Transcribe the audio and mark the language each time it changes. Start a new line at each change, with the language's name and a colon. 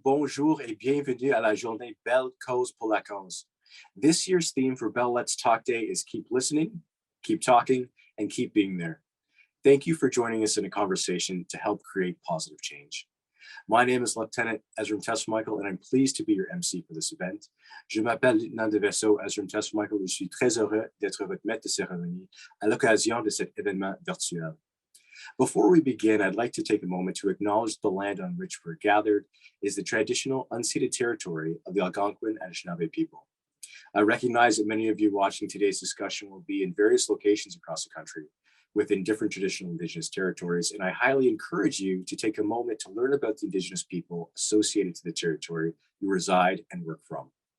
French: Bonjour et bienvenue à la journée Belle Cause pour la cause.
English: This year's theme for Bell Let's Talk Day is keep listening, keep talking, and keep being there. Thank you for joining us in a conversation to help create positive change. My name is Lieutenant Ezra Tessmichael, and I'm pleased to be your MC for this event.
French: Je m'appelle Lieutenant de Vaisseau Ezra Tessmichael et je suis très heureux d'être votre maître de cérémonie à l'occasion de cet événement virtuel.
English: Before we begin, I'd like to take a moment to acknowledge the land on which we're gathered is the traditional unceded territory of the Algonquin and Anishinaabe people. I recognize that many of you watching today's discussion will be in various locations across the country within different traditional Indigenous territories, and I highly encourage you to take a moment to learn about the Indigenous people associated to the territory you reside and work from.